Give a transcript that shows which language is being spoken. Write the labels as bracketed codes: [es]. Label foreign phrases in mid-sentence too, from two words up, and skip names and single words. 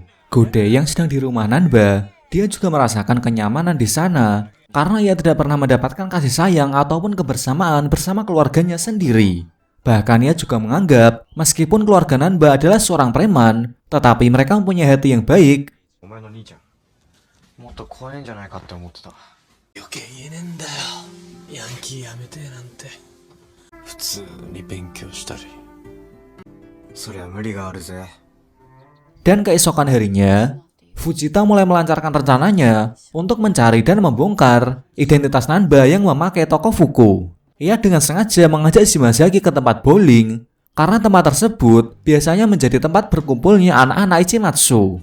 [id] Gode yang sedang di rumah Nanba, dia juga merasakan kenyamanan di sana karena ia tidak pernah mendapatkan kasih sayang ataupun kebersamaan bersama keluarganya sendiri. Bahkan ia juga menganggap meskipun keluarga Nanba adalah seorang preman, tetapi mereka mempunyai hati yang baik. [ja] もっと怖いんじゃないかって思ってた。余計言えねえんだよ。ヤンキーやめてなんて。普通に勉強したり。そりゃ無理があるぜ。 [id] Dan keesokan harinya, Fujita mulai melancarkan rencananya untuk mencari dan membongkar identitas Nanba yang memakai toko Fuku. Ia dengan sengaja mengajak Shimazaki ke tempat bowling karena tempat tersebut biasanya menjadi tempat berkumpulnya anak-anak Ichimatsu.